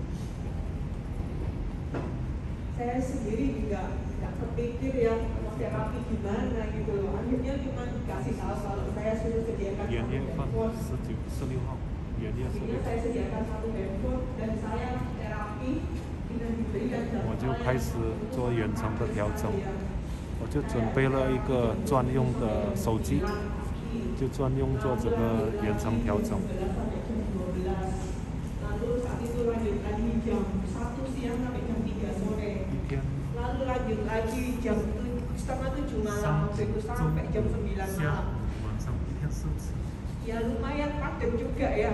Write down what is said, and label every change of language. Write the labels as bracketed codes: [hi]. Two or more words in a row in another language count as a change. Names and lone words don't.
[id] Saya sendiri juga nggak terpikir ya mau terapi gimana gitu loh. Akhirnya cuma dikasih tahu kalau saya sudah sediakan satu handphone. Akhirnya saya sediakan 1 handphone dan saya terapi dengan diberikan jadwal. [zh] 我就开始做远程的调整，我就准备了一个专用的手机，就专用做这个远程调整。 [id] Lalu saat itu lanjut lagi jam 1 siang sampai jam 3 sore. Lalu lanjut lagi jam 6:30 malam waktu itu sampai jam 9 malam. Ya lumayan padat juga ya.